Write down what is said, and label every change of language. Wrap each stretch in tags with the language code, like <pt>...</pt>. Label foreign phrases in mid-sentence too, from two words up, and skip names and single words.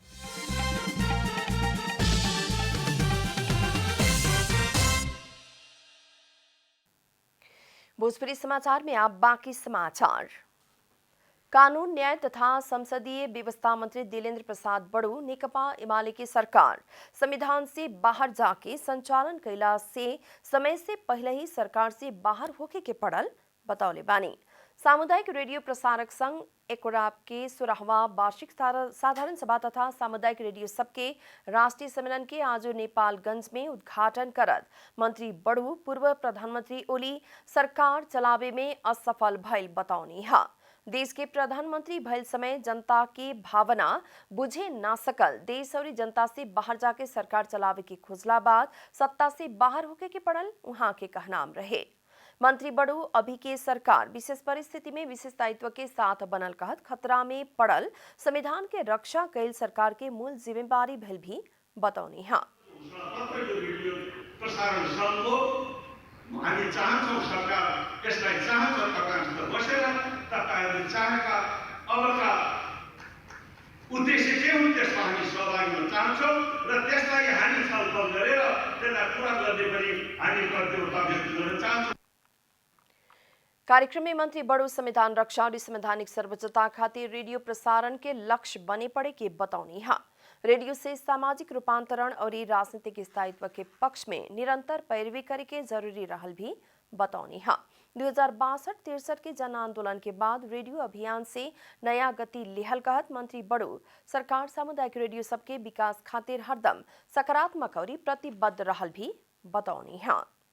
<bho>भोजपुरी समाचार में आप बाकी समाचार। कानून न्याय तथा संसदीय व्यवस्था मंत्री दिलेन्द्र प्रसाद बड़ू नेकपा एमाले की सरकार संविधान से बाहर जाके संचालन कैला से समय से पहले ही सरकार से बाहर होके के पड़ल बतौले बानी। सामुदायिक रेडियो प्रसारक संघ एकोराप के 16वां वार्षिक साधारण सभा तथा सामुदायिक रेडियो सबके राष्ट्रीय सम्मेलन के आज नेपालगंज में उद्घाटन करत मंत्री बड़ू पूर्व प्रधानमंत्री ओली सरकार चलावे में असफल भइल बतौनी हा। देश के प्रधानमंत्री भइल समय जनता की भावना बुझे ना सकल, देश और जनता से बाहर जाके सरकार चलावे की खोजला बाद सत्ता से बाहर होके के पड़ल वहां के कहनाम रहे। मंत्री बड़ू अभी के सरकार विशेष परिस्थिति में विशेष दायित्व के साथ बनल कहत खतरा में पड़ल संविधान के रक्षा कैल सरकार के मूल जिम्मेवारी भइल भी बतौनी हा।</bho> <ne>हामी चाहन्छौँ सरकार यसलाई चाहन्छ तपाईँहरूसित बसेर तपाईँहरूले चाहेका अबका उद्देश्य के हुन् त्यसमा हामी सहभागी हुन चाहन्छौँ र त्यसलाई हामी छलफल गरेर त्यसलाई पुरा गर्ने पनि हामी प्रतिबद्धता व्यक्त गर्न चाहन्छौँ।</ne> <bho>कार्यक्रम में मंत्री बड़ू संविधान रक्षा और संवैधानिक सर्वोच्चता खातिर रेडियो प्रसारण के लक्ष्य बने पड़े के बतौनी हा। रेडियो से सामाजिक रूपांतरण और राजनीतिक स्थायित्व के पक्ष में निरंतर पैरवी करे के जरूरी रहल भी बतौनी हा। 2062-63 के जन आंदोलन के बाद रेडियो अभियान से नया गति लेहल कहत मंत्री बड़ू सरकार सामुदायिक रेडियो सबके विकास खातिर हरदम सकारात्मक और प्रतिबद्ध रहल भी बतौनी हा।</bho>